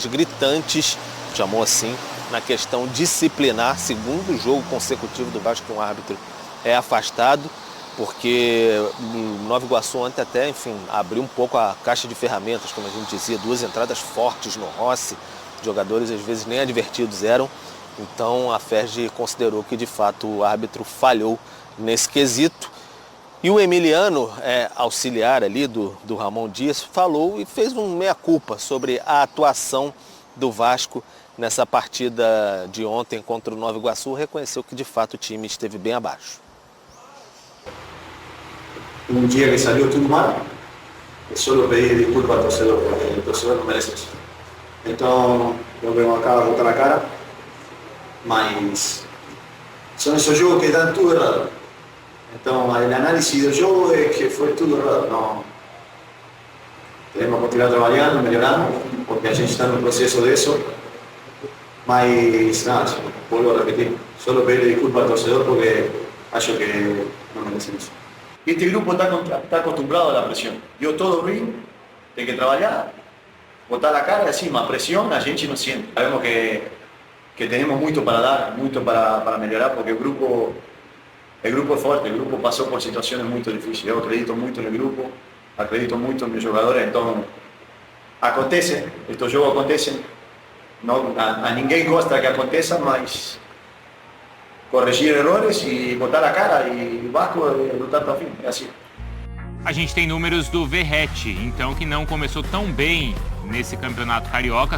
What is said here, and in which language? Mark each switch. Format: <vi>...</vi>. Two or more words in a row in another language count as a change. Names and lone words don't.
<pt>gritantes, chamou assim, na questão disciplinar, segundo jogo consecutivo do Vasco que um árbitro é afastado, porque o Nova Iguaçu ontem até, enfim, abriu um pouco a caixa de ferramentas, como a gente dizia, 2 entradas fortes no Rossi, jogadores às vezes nem advertidos eram, então a FERJ considerou que de fato o árbitro falhou nesse quesito. E o Emiliano, auxiliar ali do Ramon Dias, falou e fez um meia-culpa sobre a atuação do Vasco nessa partida de ontem contra o Nova Iguaçu, reconheceu que de fato o time esteve bem abaixo.</pt> <es>Un día que salió tudo mal, solo pedir disculpas al torcedor, porque el torcedor no merece eso.</es> <pt>Então, eu venho acá a botar a cara, mas são esses jogos que dão tudo errado. Então, o análise do jogo é que foi tudo errado. Não. Temos que continuar trabalhando, melhorando, porque a gente está no processo disso. Mas, nada, volvo a repetir,</pt> <es>solo pedir disculpas al torcedor</es> <pt>porque acho que não merecem isso.</pt> <es>Este grupo está acostumbrado a la presión.</es> <pt>Dio todo ruim, tem que trabalhar, botar a cara e assim, a presión a gente não sente.</pt> <es>Sabemos que tenemos</es> <pt>muito para dar, muito para melhorar,</pt> <es>porque el grupo es forte, el grupo pasó por situaciones muy difíciles.</es> <pt>Eu acredito muito no grupo, acredito muito nos meus jogadores, então acontece, estos jogos acontecem. Não, a ninguém gosta que aconteça, mas corrigir errores e botar a cara e o Vasco lutar para o fim, é assim. A gente tem números do Verratti, então, que não começou tão bem nesse campeonato carioca.</pt>